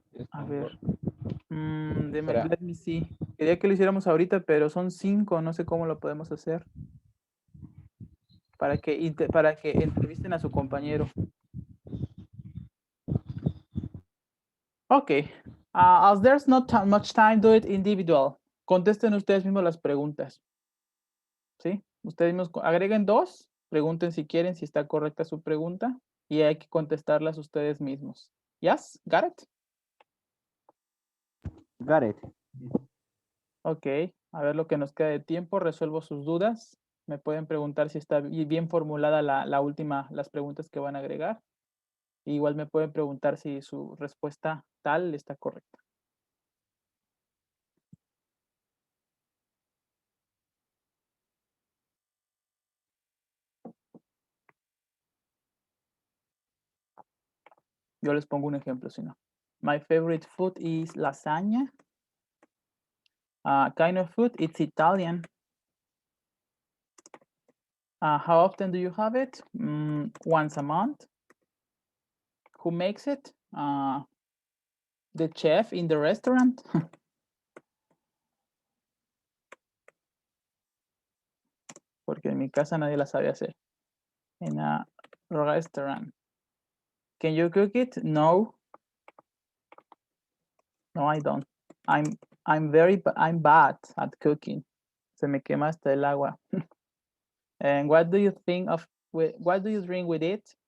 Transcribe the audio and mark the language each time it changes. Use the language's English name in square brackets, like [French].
[Spanish] A ver. [English] Let me see. [Spanish] Quería que lo hiciéramos ahorita, pero son 5, no sé cómo lo podemos hacer. Para que entrevisten a su compañero. [English] Okay. As there's not much time, do it individual. [Spanish] Contesten ustedes mismos las preguntas. ¿Sí? Ustedes mismos agreguen 2, pregunten si quieren, si está correcta su pregunta, y hay que contestarlas ustedes mismos. [English] Yes? Got it? Got it. [Spanish] Ok, a ver lo que nos queda de tiempo, resuelvo sus dudas. Me pueden preguntar si está bien formulada las preguntas que van a agregar. Igual me pueden preguntar si su respuesta tal está correcta. Yo les pongo un ejemplo, si no. [English] My favorite food is lasagna. Kind of food, it's Italian. How often do you have it? Once a month. Who makes it? The chef in the restaurant. [Spanish] Porque en mi casa nadie la sabe hacer. [English] In a restaurant. Can you cook it? No. No, I don't. I'm bad at cooking. [Spanish] Se me quema hasta el agua. [English] And what do you think of what do you drink with it?